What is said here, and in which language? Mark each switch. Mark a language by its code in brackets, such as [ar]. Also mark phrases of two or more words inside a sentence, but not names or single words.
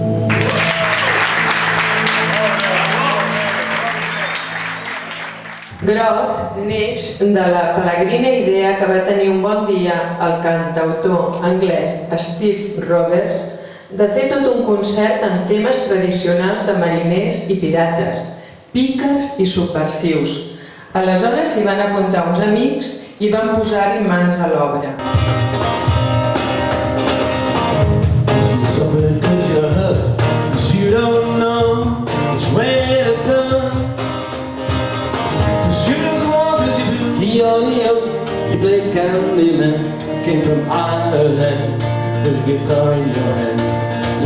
[ca] Groc neix de la pelegrina idea que va tenir un bon dia el cantautor anglès Steve Roberts de fer tot un concert amb temes tradicionals de mariners i pirates, pícars i subversius. Aleshores s'hi van apuntar uns amics i van posar-hi mans a l'obra. [en] You play Candyman, came from Ireland with a guitar in your hand.